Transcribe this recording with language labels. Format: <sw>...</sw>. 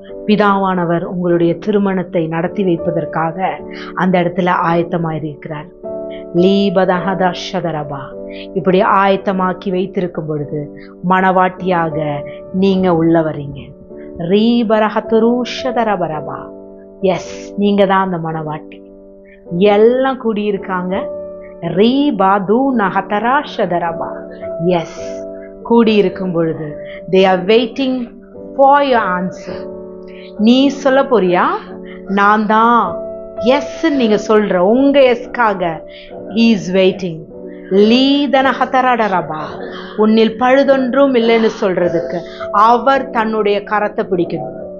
<ta>பிதாவானவர் உங்களுடைய திருமணத்தை நடத்தி வைப்பதற்காக அந்த இடத்துல ஆயத்தமாயிருக்கிறார். லீபதஹதஷதரபா இப்படி ஆயத்தமாக்கி வைத்திருக்கும் பொழுது மணவாட்டியாக நீங்க உள்ள வரீங்க. ரீபரஹதுருஷதரபரபா எஸ், நீங்க தான் அந்த மணவாட்டி. எல்லாம் கூடியிருக்காங்க. ரீபாது நஹதராஷதரபா எஸ், கூடியிருக்கும் பொழுது</ta> <en>they are waiting for your answer.</en> <ta>நீ சொல்ல போறியா? நான் தான் எஸ் நீங்க சொல்ற உங்க எஸ்காக</ta> <en>he is waiting. லீதனஹதரடரபா</en> <ta>உன்னில் பழுதொன்றும் இல்லைன்னு சொல்றதுக்கு அவர் தன்னுடைய கரத்தை பிடிக்கணும்.</ta>